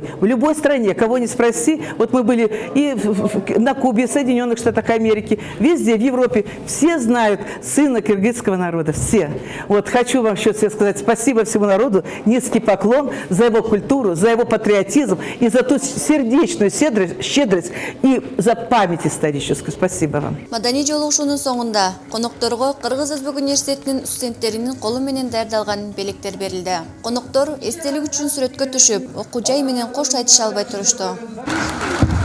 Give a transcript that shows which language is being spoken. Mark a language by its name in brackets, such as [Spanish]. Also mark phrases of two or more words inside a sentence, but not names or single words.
[Russian] В любой стране, кого не спроси, вот мы были и на Кубе, в Соединенных Штатах Америки, везде, в Европе, все знают сына киргизского народа, все. Вот, хочу вам еще сказать спасибо всему народу, низкий поклон за его культуру, за его патриотизм и за ту сердечную щедрость и за память историческую. Спасибо вам. [Kyrgyz] Madani жолугушуунун соңунда конокторго Кыргыз Өзбек университетинин студенттеринин колу менен даярдалган белектер берилди. Коноктор эстелик үчүн сүрөткө түшүп, окуу жай менен кош айтыша албай турушту.